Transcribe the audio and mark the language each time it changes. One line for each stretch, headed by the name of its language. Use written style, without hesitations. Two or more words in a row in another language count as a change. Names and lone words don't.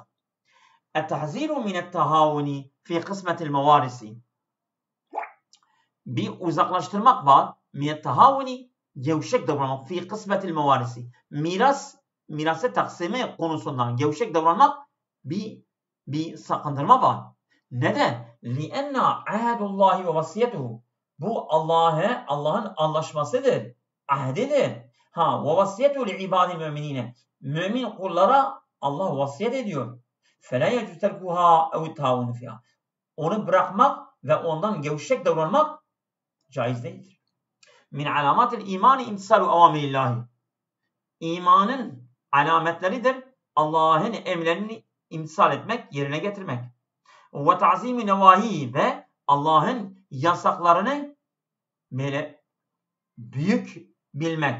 Arabic: التحذير من التهاون في قسمة المواريث.
Turkish: Bir uzaklaştırmak var.
Arabic: من التهاون
Turkish: gevşek davranmak
Arabic: في قسمة المواريث.
Turkish: Mirası taksimi konusundan gevşek davranmak bir sakındırma var. Neden?
Arabic: لِأَنَّ عَهَدُ اللّٰهِ وَوَسِيَتُهُ
Turkish: Bu Allah'ın anlaşmasıdır. Ahdidir.
Arabic: وَوَسِيَتُهُ لِعِبَادِ الْمُؤْمِنِينَ
Turkish: Mümin kullara Allah vasiyet ediyor.
Arabic: فَلَا يَجُزْ تَرْكُهَا اَوْ التَّعَوُنُ فِيهَا
Turkish: Onu bırakmak ve ondan gevşek davranmak caiz değildir.
Arabic: من علامات الإيمان امتثال أوامر الله.
Turkish: İmanın alametleridir. Allah'ın emirlerini imtisal etmek, yerine getirmek. Ve
Arabic: تعظيم النواهي
Turkish: ve Allah'ın yasaklarını böyle büyük bilmek.